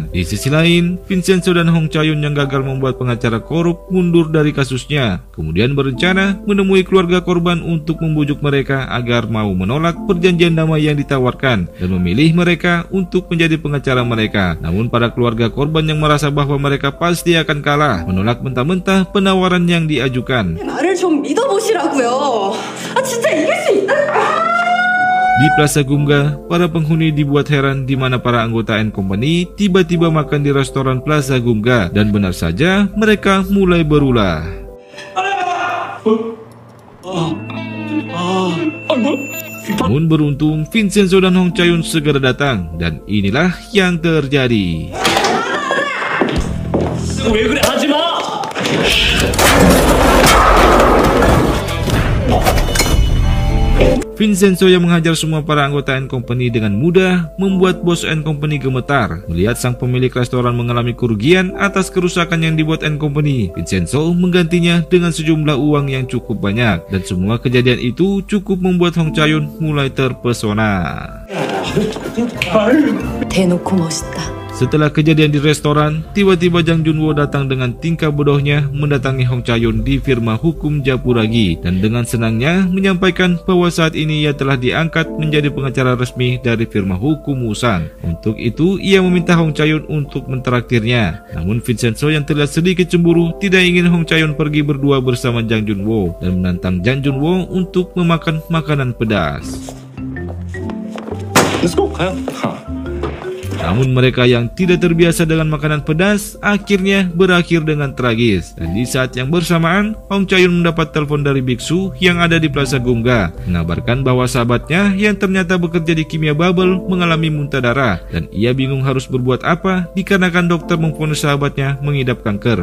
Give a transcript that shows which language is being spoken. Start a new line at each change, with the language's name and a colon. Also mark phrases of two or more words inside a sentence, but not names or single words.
Indonesian: Di sisi lain, Vincenzo dan Hong Chae-yun yang gagal membuat pengacara korup mundur dari kasusnya, kemudian berencana menemui keluarga korban untuk membujuk mereka agar mau menolak perjanjian damai yang ditawarkan dan memilih mereka untuk menjadi pengacara mereka. Namun para keluarga korban yang merasa bahwa mereka pasti akan kalah menolak mentah-mentah penawaran yang diajukan.
Korean: 나를 좀 믿어보시라고요. 아 진짜 이길 수 있다.
Indonesian: Di Plaza Gumga, para penghuni dibuat heran di mana para anggota N Company tiba-tiba makan di restoran Plaza Gumga, dan benar saja mereka mulai berulah. Namun beruntung Vincenzo dan Hong Chae-yun segera datang, dan inilah yang terjadi.
Korean: 왜 그래? 하지 마.
Indonesian: Vincenzo yang menghajar semua para anggota N Company dengan mudah membuat bos N Company gemetar. Melihat sang pemilik restoran mengalami kerugian atas kerusakan yang dibuat N Company, Vincenzo menggantinya dengan sejumlah uang yang cukup banyak. Dan semua kejadian itu cukup membuat Hong Chae-yun mulai terpesona.
Korean: 대놓고 멋있다.
Indonesian: Setelah kejadian di restoran, tiba-tiba Jang Jun-woo datang dengan tingkah bodohnya mendatangi Hong Chae-yun di firma hukum Japuragi dan dengan senangnya menyampaikan bahwa saat ini ia telah diangkat menjadi pengacara resmi dari firma hukum Woo-sang. Untuk itu, ia meminta Hong Chae-yun untuk mentraktirnya. Namun Vincenzo yang terlihat sedikit cemburu tidak ingin Hong Chae-yun pergi berdua bersama Jang Jun-woo dan menantang Jang Jun-woo untuk memakan makanan pedas.
English: Let's go,
Korean: 가요.
Indonesian: Namun mereka yang tidak terbiasa dengan makanan pedas akhirnya berakhir dengan tragis. Dan di saat yang bersamaan, Hong Chae-yun mendapat telepon dari biksu yang ada di Plaza Gumga mengabarkan bahwa sahabatnya yang ternyata bekerja di kimia Bubble mengalami muntah darah, dan ia bingung harus berbuat apa dikarenakan dokter memvonis sahabatnya mengidap kanker.